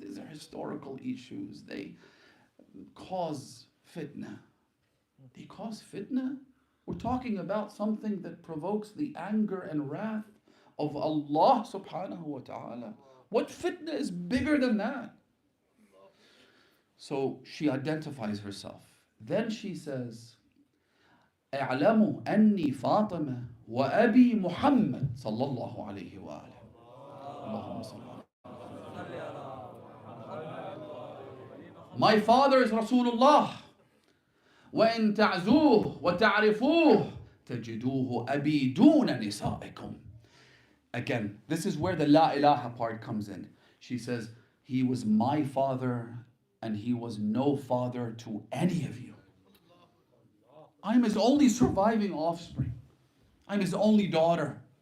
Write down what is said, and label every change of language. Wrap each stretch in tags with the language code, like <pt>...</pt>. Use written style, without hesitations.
<en>These are historical issues. They cause fitna. They cause fitna? We're talking about something that provokes the anger and wrath of Allah subhanahu wa ta'ala. What fitna is bigger than that? So she identifies herself. Then she says,</en> <ar>اعلموا أني فاطمة وأبي محمد صلى الله عليه وآله. اللهم صل على.</ar> <en>My father is Rasulullah.</en> <ar>وإن تعزوه وتعرفوه تجدوه أبي دون نسائكم.</ar> <en>Again, this is where the La ilaha part comes in. She says, he was my father and he was no father to any of you. I'm his only surviving offspring. I'm his only daughter.</en>